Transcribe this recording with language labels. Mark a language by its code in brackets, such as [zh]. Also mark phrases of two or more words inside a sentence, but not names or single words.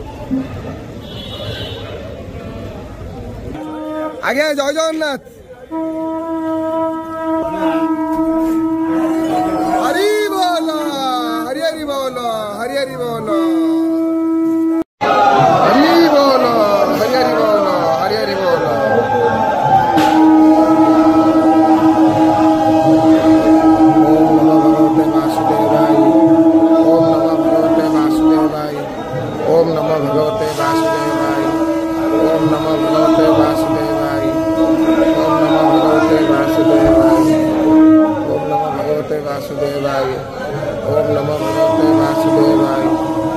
[bn] আগে জয় জগন্নাথ। হরি বল, হরি হরি বল, হরি হরি বল, হরি বল, হরি হরি বল, হরি হরি বল। [sa] ओम नमो भगवते वासुदेवाय, ओम नमो भगवते वासुदेवाय, ओम नमो भगवते वासुदेवाय, ओम नमो भगवते वासुदेवाय, ओम नमो भगवते वासुदेवाय, ओम नमो भगवते वासुदेवाय।